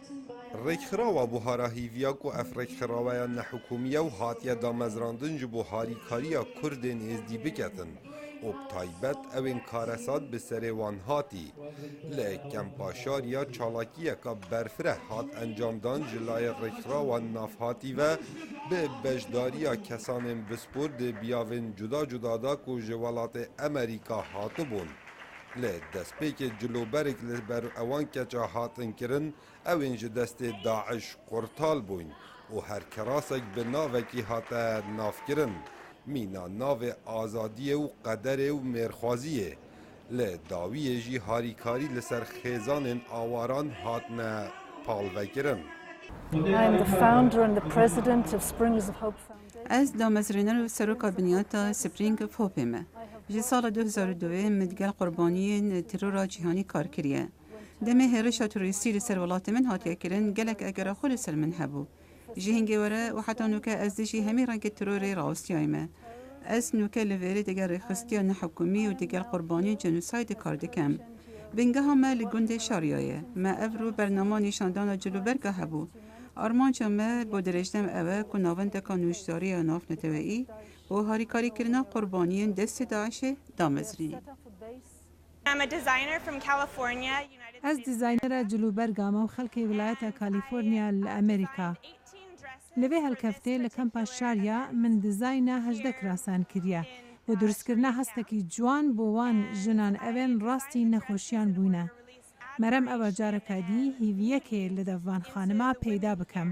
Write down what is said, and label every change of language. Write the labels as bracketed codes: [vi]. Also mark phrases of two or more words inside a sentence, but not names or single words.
[ku] ڕێکخراوە بۆ هەراهیڤیا و ئەف ڕێکخراوەیە نەحکومیە و هاتیە دامەزراندن ji بۆ هاریکاریya Kurdên êzdî biketin û bi taybet evên karesat bi serê wan hatî. Li kempaşariya çalakiyeka berfireh hat encamdan ji layê rêkxirawan navhatî ve bi bejdariya kesanên bispor di biyavên cuda cuda da ku ji welatê Amerîka hatibûn. Li destpêkê ciloberek li ber ewan keça hatin kirin, evên ji destê Daeş qurtal bûn û her kerasek bi navekî hate navkirin. Mîna navê azadiyê û qederê û mêrxwaziyê. Li dawiyê jî harîkarî li ser xêzanên awaran hatine palvekirin. [en] I'm the founder and the president of Springs of Hope Foundation. [ku] Ez damezrîner û seroka biniyata Spring of Hope me. Ji sala 2002 min digel qurbaniyên terora cîhanî kar kiriye. Demê hêrişa terorîstî li ser welatê min hatiye kirin gelek egera xwe li ser min hebû. Ji hingê were û heta nûke ez dijî hemî rengê terorê rawestiyayê me. Ez nûke li verê digel rêxistiya nehekûmî û digel qurbaniyên genosaydê kar dikim. Bingeha me li gundê Şaryayê me ev rû bernama nîşandana cilûberga hebû. Armanca me bo dirêjdem ew e ku navendeka nûşdariya navneteweyî û harîkarîkirina qurbaniyên destê Daişê damezrîne. [en] I'm a designer from California, United [ku] Ez dizaynerê cilûberga me û xelkê wilayeta Kaliforniya li Amerîka. Li vê helkeftê li kempa Şarya min dizayna 18 kirasan kiriye û durustkirina hestekî ciwan bo wan jinan evên rastî nexweşiyan bûne. Merem ew careka dî hîviyekê li dev van xanima peyda bikim.